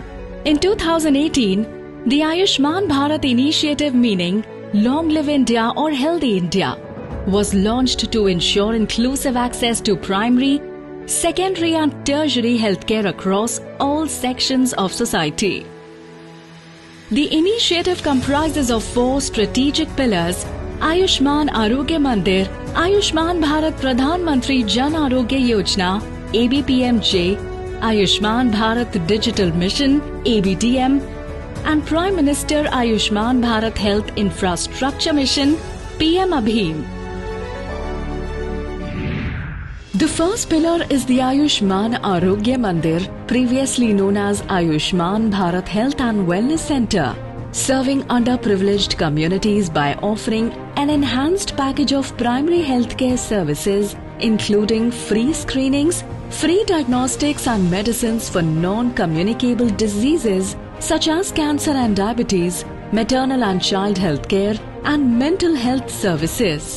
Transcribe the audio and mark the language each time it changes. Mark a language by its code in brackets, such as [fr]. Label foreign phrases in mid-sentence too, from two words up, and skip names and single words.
[en] In 2018, the Ayushman Bharat initiative, meaning Long Live India or Healthy India, was launched to ensure inclusive access to primary, secondary and tertiary healthcare across all sections of society. The initiative comprises of 4 strategic pillars: Ayushman Arogya Mandir, Ayushman Bharat Pradhan Mantri Jan Arogya Yojana (ABPMJ), Ayushman Bharat Digital Mission (ABDM), and Prime Minister Ayushman Bharat Health Infrastructure Mission (PM Abhim). The first pillar is the Ayushman Arogya Mandir, previously known as Ayushman Bharat Health and Wellness Center, serving underprivileged communities by offering an enhanced package of primary healthcare services, including free screenings, free diagnostics and medicines for non-communicable diseases such as cancer and diabetes, maternal and child healthcare, and mental health services.